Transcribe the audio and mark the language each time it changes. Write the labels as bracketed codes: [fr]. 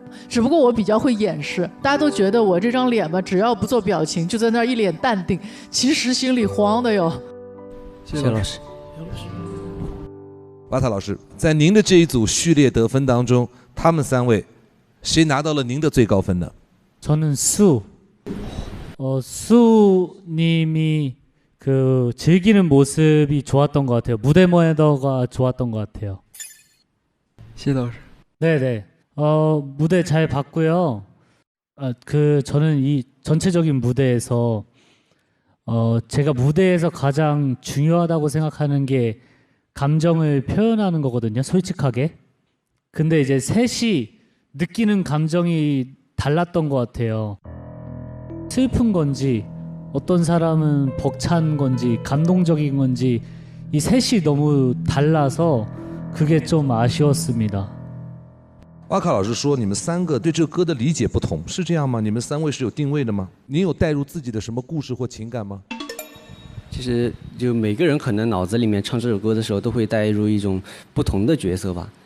[zh] 只不过我比较会掩饰，大家都觉得我这张脸吧，只要不做表情，就在那儿一脸淡定，其实心里慌的哟。谢谢老师。瓦塔老师，在您的这一组序列得分当中，他们3位，谁拿到了您的最高分呢？ [ko] 저는 수님이 그 즐기는 모습이 좋았던 것 같아요. 무대 매너가 좋았던 것 같아요. [zh] 谢谢老师。 [ko] 네네. 무대 잘 봤고요. 저는 이 전체적인 무대에서 제가 무대에서 가장 중요하다고 생각하는 게 감정을 표현하는 거거든요. 솔직하게. 근데 이제 셋이 느끼는 감정이 달랐던 것 같아요. 슬픈 건지 어떤 사람은 벅찬 건지 감동적인 건지 이 셋이 너무 달라서 그게 좀 아쉬웠습니다. [zh] 瓦卡老师说，你们3个对这个歌的理解不同，是这样吗？你们3位是有定位的吗？你有带入自己的什么故事或情感吗？其实就每个人可能脑子里面唱这首歌的时候，都会带入一种不同的角色吧。